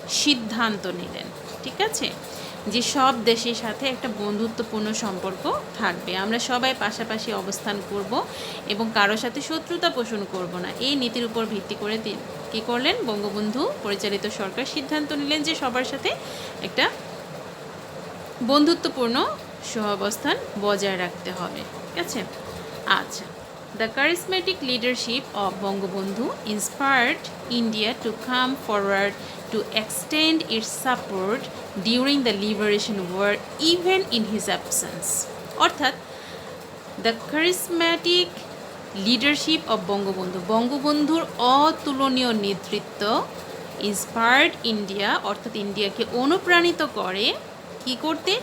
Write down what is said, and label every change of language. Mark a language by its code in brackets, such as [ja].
[bn] সিদ্ধান্ত নিলেন, ঠিক আছে, যে সব দেশের সাথে একটা বন্ধুত্বপূর্ণ সম্পর্ক থাকবে, আমরা সবাই পাশাপাশি অবস্থান করব এবং কারোর সাথে শত্রুতা পোষণ করব না। এই নীতির উপর ভিত্তি করে কী করলেন? বঙ্গবন্ধু পরিচালিত সরকার সিদ্ধান্ত নিলেন যে সবার সাথে একটা বন্ধুত্বপূর্ণ সহাবস্থান বজায় রাখতে হবে, ঠিক আছে। [en] আচ্ছা, the charismatic leadership of Bangabandhu inspired India to come forward to extend its support during the liberation war even in his absence. [bn] অর্থাৎ the charismatic leadership of Bangabandhu, বঙ্গবন্ধুর অতুলনীয় নেতৃত্ব inspired India, অর্থাৎ ইন্ডিয়াকে অনুপ্রাণিত করে কি করতে?